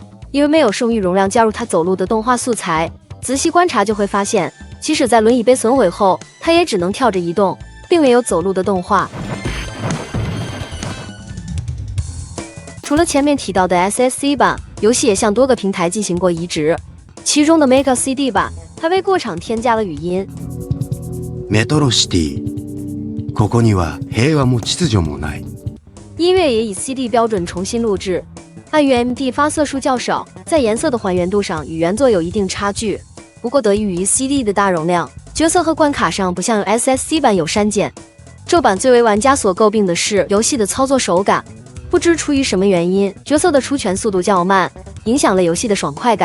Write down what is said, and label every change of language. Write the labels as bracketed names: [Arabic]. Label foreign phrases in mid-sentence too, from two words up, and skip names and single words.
[Chinese] 因为没有剩余容量加入他走路的动画素材，仔细观察就会发现，即使在轮椅被损毁后，他也只能跳着移动，并没有走路的动画。除了前面提到的 SSC 版，游戏也向多个平台进行过移植，其中的 Mega CD 版，还为过场添加了语音。 [Japanese] メトロシティ、ここには平和も秩序もない。 [Chinese] 音乐也以 CD 标准重新录制，按原 MD 发色数较少，在颜色的还原度上与原作有一定差距。不过得益于 CD 的大容量，角色和关卡上不像 SSC 版有删减。这版最为玩家所诟病的是游戏的操作手感，不知出于什么原因，角色的出拳速度较慢，影响了游戏的爽快感。